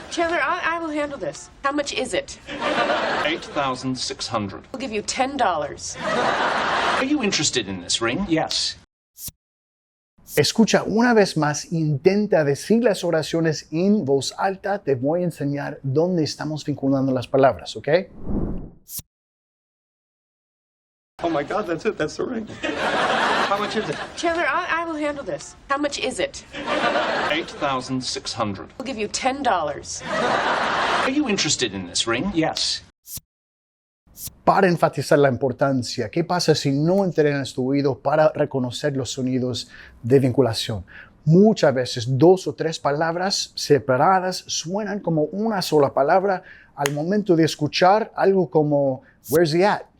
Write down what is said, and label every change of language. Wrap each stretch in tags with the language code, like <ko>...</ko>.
<en>Chandler, I will handle this. How much is it? $8,600. I'll give you $10. Are you interested in this ring? Yes.</en> <es>Escucha una vez más, intenta decir las oraciones en voz alta. Te voy a enseñar dónde estamos vinculando las palabras, ¿ok?</es> <en>Oh my God, that's it. That's the ring. How much is it? Chandler, I will handle this. How much is it? $8,600. I'll give you $10. Are you interested in this ring? Yes.</en> <es>Para enfatizar la importancia, ¿qué pasa si no entrenas tu oído para reconocer los sonidos de vinculación? Muchas veces 2 o 3 palabras separadas suenan como una sola palabra al momento de escuchar algo como where's he at?</es>